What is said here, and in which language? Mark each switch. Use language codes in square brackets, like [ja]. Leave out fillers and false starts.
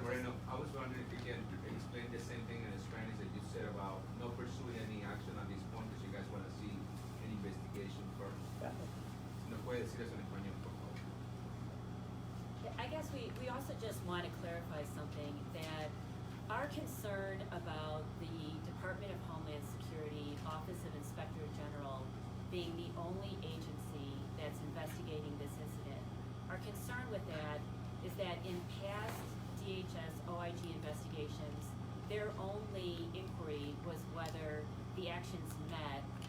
[en] Moreno, I was wondering if you can explain the same thing in Spanish that you said about no pursuing any action on this point because you guys want to see an investigation first. [es] ¿No puede decir eso en español, por favor? [en] I guess we also just want to clarify something, that our concern about the Department of Homeland Security Office of Inspector General being the only agency that's investigating this incident, our concern with that is that in past DHS OIG investigations, their only inquiry was whether the actions met